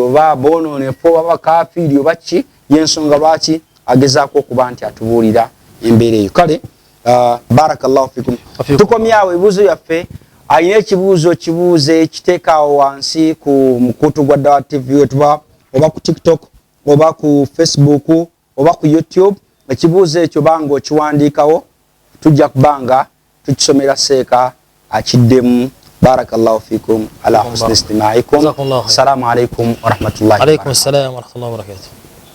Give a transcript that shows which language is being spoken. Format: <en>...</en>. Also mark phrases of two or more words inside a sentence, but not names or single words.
<lg>oba boonoonefu oba bakafiiri oba ki yensonga lwaki agezaako okuba nti atubuulira embeera eyo kale</lg> <ar>بارك الله فيكم</ar> <lg>tukomyawo ebibuuzo byaffe alina ekibuuzo kibuuze kiteekaawo wansi ku mukutu gwa Dawa TV wetuba oba ku TikTok oba ku Facebook oba ku YouTube ekibuuzo ekyo banga okiwandiikawo tujja kubanga tukisomera seeka akiddemu</lg> <ar>بارك الله فيكم على حسن استماعكم. السلام عليكم ورحمة الله وبركاته. عليكم السلام ورحمة الله وبركاته.</ar>